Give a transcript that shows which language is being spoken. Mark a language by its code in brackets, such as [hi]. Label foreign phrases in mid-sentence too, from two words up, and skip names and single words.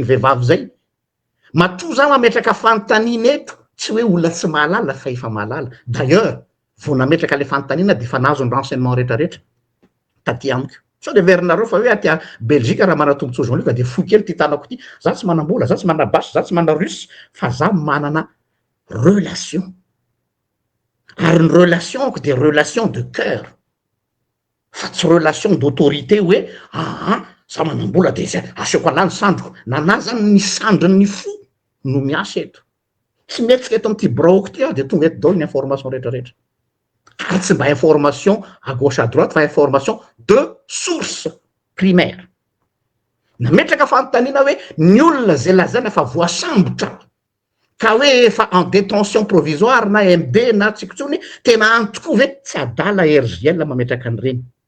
[mg] vehivavy zay matoa za mametraka fantanina eto tsy hoe olona tsy mahalala fa efa mahalala d'ailleurs vao nametraka le fantanina de efa nazo ny renseignement rehetrarehetra taty amiko sao de verinareo fa hoe atya Belgique raha manatombotso jean luc de fo kely ty tanako ty za tsy manambola za tsy mana basy za tsy mana russe fa za manana relation ary ny relationko de [fr] relation de cœur [mg] fa tsy [fr] relation d'autorité [mg] hoe za manambola de zay aseko alany sandroko nana zany ny sandriny fo no miasa eto tsy metsika eto am'ty braoko ty de tonga eto dao ny information rehetrarehetra ary tsy mba [fr] information à gauche à droite [mg] fa [fr] information de source primaire [mg] nametraka fantanina hoe ny olona zay lazana fa voasambotra ka hoe efa [fr] en détention provisoire [mg] na MD na tsikotsony tena antoko ve tsy adala RGL mametraka an'ireny